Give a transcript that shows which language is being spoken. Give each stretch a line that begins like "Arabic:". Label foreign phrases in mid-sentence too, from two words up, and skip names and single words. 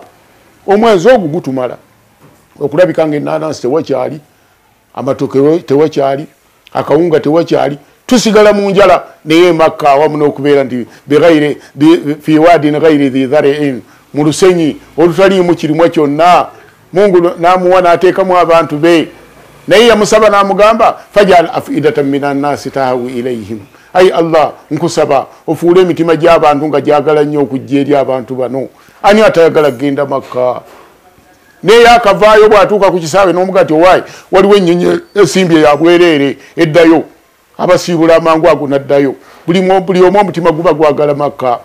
Ganda: Omwezi ogwo gutumala okulabika ng'ennaanansi tewakyali, amatoke tewakyali, akawunga tewakyali, tusigala mu njala naye Makka awamu n'okubeera nti
Arabic: في واد غير ذي زرع
Ganda: mu lusenyi olutaliimu kirimwa kyonna. Mungu n'amuwa n'ateekamu abantu be naye yamusaba n'amugamba
Arabic: فاجعل أفئدة من الناس تهوي إليهم.
Ganda: Ai Allah nkusaba ofuule emitima gy'abantu nga gyagala nnyo okujja eri abantu bano. Ani atayagala kugenda Makka? Naye akavaayo bw'atuuka ku kisaawe n'omugati owaayi waliwo ennyonyi esimbye ya bwereere eddayo. Abasiibula amangu ago n'addayo. Buli omu omutima guba gwagala Makka.